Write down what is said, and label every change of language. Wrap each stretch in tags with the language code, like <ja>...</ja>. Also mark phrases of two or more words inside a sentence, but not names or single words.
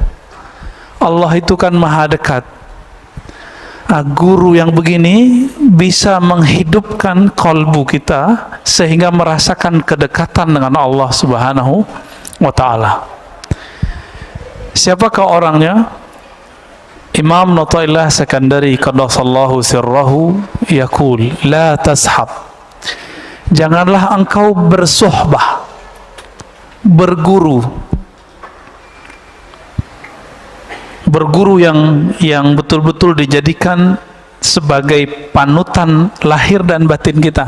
<id>Allah itu kan maha dekat. Guru yang begini bisa menghidupkan kalbu kita sehingga merasakan kedekatan dengan</id> <ar>الله سبحانه وتعالى.</ar> <id>Siapakah orangnya? Imam Nataillah Sekandari</id> <ar>قدس الله سره يقول لا تصحب,</ar> <id>janganlah engkau bersohbah, berguru yang betul-betul dijadikan sebagai panutan lahir dan batin kita.</id>